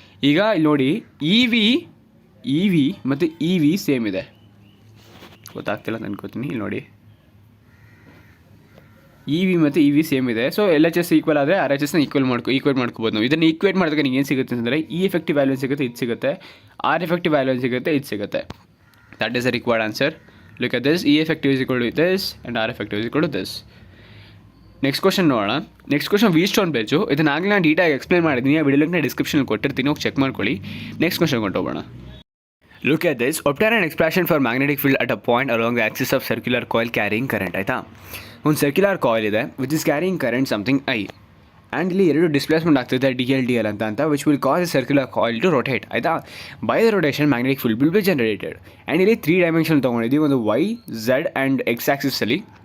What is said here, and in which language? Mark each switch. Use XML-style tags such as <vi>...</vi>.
<kn>ಈಗ ಇಲ್ಲಿ ನೋಡಿ ಇ ವಿ ಮತ್ತು EV ಸೇಮ್ ಇದೆ, ಗೊತ್ತಾಗ್ತಿಲ್ಲ ಅಂತ ಅನ್ಕೋತೀನಿ. ಇಲ್ಲಿ ನೋಡಿ EV ಮತ್ತು EV ಸೇಮ್ ಇದೆ. ಸೊ LHS ಈಕ್ವಲ್ ಆದರೆ RHSನ ಈಕ್ವೇಟ್ ಮಾಡ್ಕೋಬೋದು ನಾವು. ಇದನ್ನು ಈಕ್ವೇಟ್ ಮಾಡಿದಾಗ ನಿಮ್ಗೆ ಏನು ಸಿಗುತ್ತೆ ಅಂತಂದರೆ E ಎಫೆಕ್ಟಿವ್ ವ್ಯಾಲ್ಯೂ ಸಿಗುತ್ತೆ, ಇದು ಸಿಗುತ್ತೆ. R ಎಫೆಕ್ಟಿವ್ ವ್ಯಾಲ್ಯೂ ಸಿಗುತ್ತೆ, ಇದು ಸಿಗುತ್ತೆ.</kn> <en>That is the required answer. Look at this. E effective is equal to this and R effective is equal to this.</en> <kn>Next question ನೋಡೋಣ. Next question wheatstone ಬೇಜು. ಇದನ್ನು ಆಗಲೇ ನಾನು ಡೀಟಾಗಿ ಎಕ್ಸ್ಪ್ಲೇನ್ ಮಾಡಿದ್ದೀನಿ, ಆ ವಿಡಿಯೋ ಲಿಂಕ್ನ ಡಿಸ್ಕ್ರಿಪ್ಷನಲ್ಲಿ ಕೊಟ್ಟಿರ್ತೀನಿ, ಹೋಗಿ ಚೆಕ್ ಮಾಡ್ಕೊಳ್ಳಿ. Next question ಕೊಂಡೋಗೋಣ.</kn> <en>Look at this. Obtain an expression for magnetic field at a point along the axis of circular coil carrying current ಆಯಿತಾ.</en> <kn>ಒಂದು ಸರ್ಕ್ಯುಲರ್ ಕಾಯಿಲ್ ಇದೆ</kn> <en>which is carrying current something</en> <kn>I. And ಇಲ್ಲಿ ಎರಡು displacement ಆಗ್ತಿದೆ DL ಅಂತ</kn> <en>which will cause a circular coil to rotate</en> <kn>ಆಯಿತಾ.</kn> <en>By the rotation magnetic field will be generated.</en> <kn>And ಇಲ್ಲಿ 3 dimension ತೊಗೊಂಡಿದ್ದೀವಿ, ಒಂದು Y, Z ಆ್ಯಂಡ್ X ಆ್ಯಕ್ಸಿಸಲ್ಲಿ.</kn>